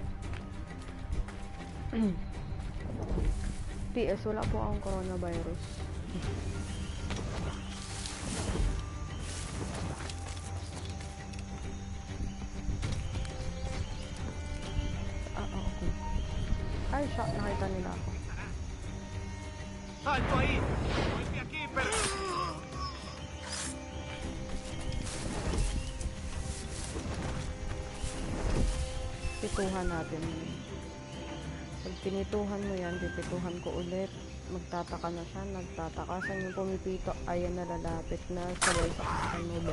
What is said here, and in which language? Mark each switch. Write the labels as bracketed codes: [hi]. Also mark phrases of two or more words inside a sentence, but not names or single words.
[tl] PS, wala po akong coronavirus. Okay. Ay, shock, nakita nila ako. [es] ¡Alto ahí! ¡Vuelve aquí, pero... [tl] Pituhan natin. Pag pinituhan mo yan, pipituhan ko ulit. Magtataka na siya, nagtataka. Saan yung pumipito? Ayan na, lalapit na. Sabay sa mo ba?